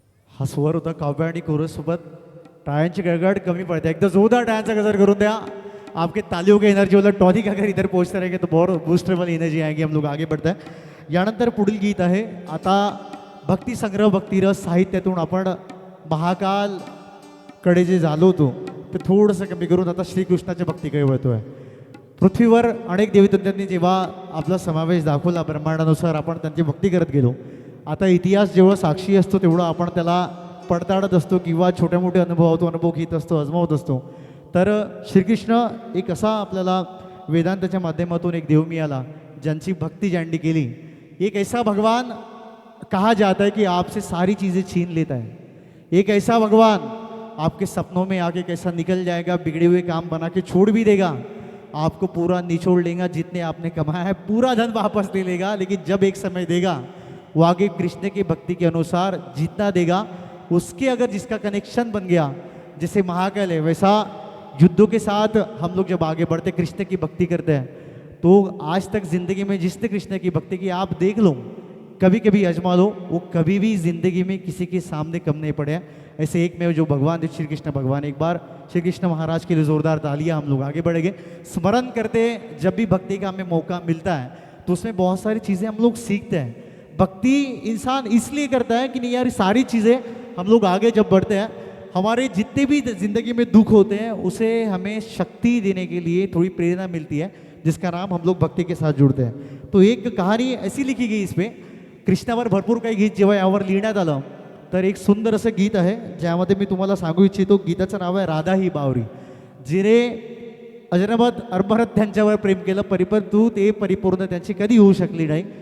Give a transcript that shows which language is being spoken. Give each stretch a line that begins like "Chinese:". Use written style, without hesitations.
Marathi: हा स्वर होता काव्य आणि कोरस सोबत. टाळ्यांची गळगड कमी
Hindi: पड़ती है,
Marathi: एकदम जोरदार टाळ्यांचा गजर करून द्या.
Hindi: आपके तालियों की एनर्जी वाला टॉनिक अगर इधर पहुंचते रहेंगे तो बहुत बूस्टर वाली एनर्जी आएगी. हम लोग आगे बढ़ते हैं.
Marathi: यानंतर पुढील गीत आहे. आता भक्ती संग्रह भक्तिरस साहित्यातून आपण महाकाल कडे जे झालो होतो ते थोडंसं कमी करून आता श्रीकृष्णाच्या भक्तीकडे वळतोय. पृथ्वीवर अनेक देवीतज्ञांनी जेव्हा आपला समावेश दाखवला ब्रह्मांडानुसार, आपण त्यांची भक्ती करत गेलो. आता इतिहास जेवढा साक्षी असतो तेवढं आपण त्याला पडताळत असतो किंवा छोटे मोठे अनुभव घेत असतो, अजमावत असतो. तर श्रीकृष्ण एक असा आपल्याला वेदांताच्या माध्यमातून एक देव मिळाला ज्यांची भक्ती ज्यांनी केली.
Hindi: एक ऐसा भगवान कहा जाता है कि आपसे सारी चीज़ें छीन लेता है. एक ऐसा भगवान आपके सपनों में आके कैसा निकल जाएगा, बिगड़े हुए काम बना के छोड़ भी देगा, आपको पूरा निचोड़ लेगा, जितने आपने कमाया है पूरा धन वापस ले लेगा. लेकिन जब एक समय देगा वो आगे कृष्ण की भक्ति के अनुसार जितना देगा, उसके अगर जिसका कनेक्शन बन गया, जैसे महाकाल है वैसा युद्धों के साथ हम लोग जब आगे बढ़ते कृष्ण की भक्ति करते हैं, तो आज तक ज़िंदगी में जिसने कृष्ण की भक्ति की आप देख लो, कभी कभी आजमा लो, वो कभी भी ज़िंदगी में किसी के सामने कम नहीं पड़े. ऐसे एक में जो भगवान थे श्री कृष्ण भगवान. एक बार श्री कृष्ण महाराज के लिए ज़ोरदार तालियां. हम लोग आगे बढ़ेंगे. स्मरण करते जब भी भक्ति का हमें मौका मिलता है तो उसमें बहुत सारी चीज़ें हम लोग सीखते हैं. भक्ति इंसान इसलिए करता है कि नहीं यार, सारी चीज़ें हम लोग आगे जब बढ़ते हैं, हमारे जितने भी ज़िंदगी में दुख होते हैं उसे हमें शक्ति देने के लिए थोड़ी प्रेरणा मिलती है, जिसका नाम हम लोग भक्ति के साथ जुड़ते हैं. तो एक कहाणी ऐसी लिखी गई इसमें,
Marathi: कृष्णावर भरपूर काही गीत जेव्हा यावर लिहिण्यात आलं, तर एक सुंदर असं गीत आहे ज्यामध्ये मी तुम्हाला सांगू इच्छितो. गीताचं नाव आहे राधा ही बावरी. जिने अजनमत अरबरत त्यांच्यावर प्रेम केलं, परंतु ते परिपूर्ण त्यांची कधी होऊ शकली नाही.